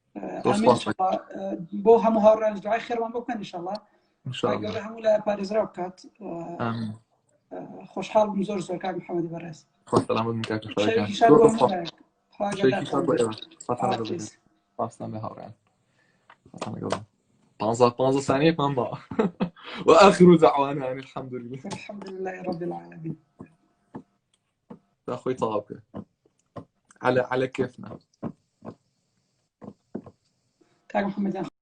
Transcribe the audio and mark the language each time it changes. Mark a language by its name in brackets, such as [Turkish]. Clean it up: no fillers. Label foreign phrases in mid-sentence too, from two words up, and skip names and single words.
[Central Kurdish] بۆ هەموو هاوڕێیان دوعای خێرمان بۆ بکەن [Arabic] ئینشاءڵڵا گەورە [Central Kurdish] هەموو لای پارێزراو بکات خۆشحاڵ بووم زۆر کاک محەممەدی بەڕێز خۆش سەلامت بن کاک پێشەوایەکان پاستان بە هاوڕێیان [Arabic] 15 ثانية كمان بقى. وآخر دعوانا يعني الحمد لله. الحمد لله رب العالمين. أخوي طابة على كيفنا. [Central Kurdish] كاك محمد